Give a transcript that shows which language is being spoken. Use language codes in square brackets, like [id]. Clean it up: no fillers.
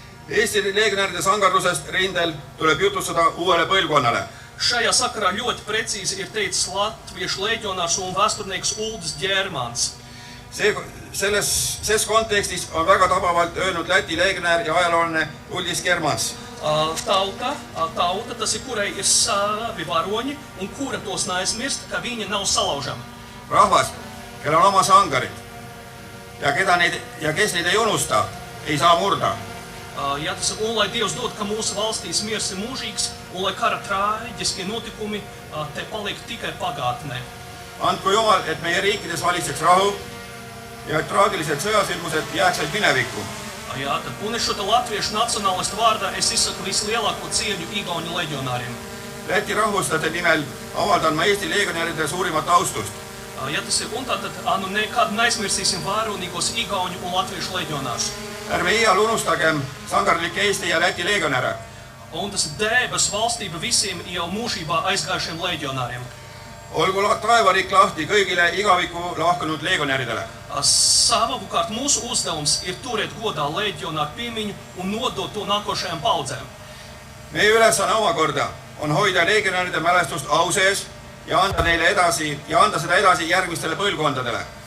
[et] Eesti leegionäride sangardusest rindel tuleb jutustada uuele põlvkonnale. [lv] Šajā sakarā ļoti precīzi ir teicis latviešu leģionārs un vēsturnieks Uldis Ģermans. [et] Selles kontekstis on väga tabavalt öelnud Läti leegionär ja ajaloolane Uldis Ģermans. [lv] Tauta, tas ir, kurai ir savi varoņi un kura tos neaizmirst, ka viņi nav salaužami. [et] Rahvas, kel on oma sangarid ja kes neid ei unusta, ei saa murda. [lv] Ja tas ir, un lai Dievs dod, ka mūsu valstīs miers ir mūžīgs, un lai kara traģiskie notikumi te paliek tikai pagātnē. [et] Andku Jumal, et meie riikides valitseks rahu ja traagilised sõjasündmused jääksid minevikku. [lv] Jā, tad, un es šo te latviešu nacionālistu vārdā es izsaku vislielāko cieņu Igauņu leģionāriem. [et] Läti rahvuslaste nimel avaldan ma Eesti leegionäride suurimat austust. [lv] Ja tas ir, un tātad, nekad neaizmirsīsim vāronīgos Igauņu un latviešu leģionārus. [et] Ärme iial unustagem sangarlikke Eesti ja Läti leegionäre. [lv] Un tas ir debes valstība visiem jau mūžībā aizgājušiem leģionāriem. [et] Olgu taevariik lahti kõigile igaviku lahkunud leegionäridele. [lv] Savukārt mūsu uzdevums ir turēt godā leģionāru piemiņu un nodot to nākošajām paudzēm. [et] Meie ülesanne omakorda on hoida leegionäride mälestust au sees ja anda seda edasi järgmistele põlvkondadele.